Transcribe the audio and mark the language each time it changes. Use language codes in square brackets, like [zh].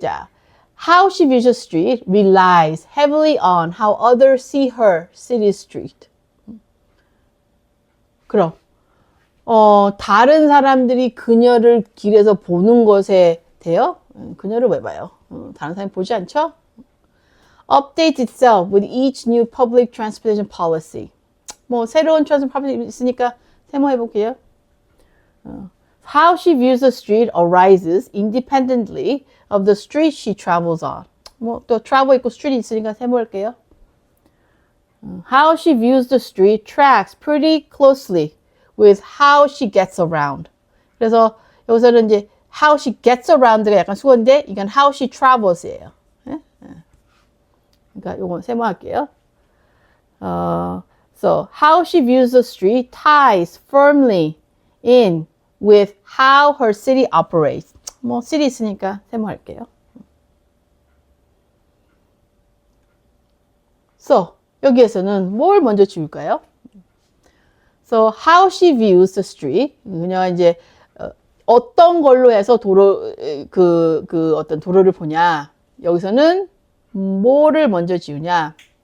[en] 자, how she views the street relies heavily on how others see her city street. [ko] 그럼 다른 사람들이 그녀를 길에서 보는 것에 대여 그녀를 왜 봐요? 다른 사람이 보지 않죠? [en] Updates itself with each new public transportation policy. [ko] 뭐 새로운 transport policy 있으니까 세모해 볼게요. [en] How she views the street arises independently of the street she travels on. [ko] 뭐 또 travel 있고 street 있으니까 세모할게요. [en] How she views the street tracks pretty closely with how she gets around. [ko] 그래서 여기서는 이제 [en] how she gets around [ko] 가 약간 수어인데 이건 [en] how she travels [ko] 예요. 그러니까 요건 세모할게요. [en] So how she views the street ties firmly in with how her city operates. [ko] 뭐 city 있으니까 세모할게요. So 여기에서는 뭘 먼저 지울까요? [en] So how she views the street. [ko] 그녀가 이제 어떤 걸로 해서 도로 어떤 도로를 보냐. 여기서는 뭐를 먼저 지우냐.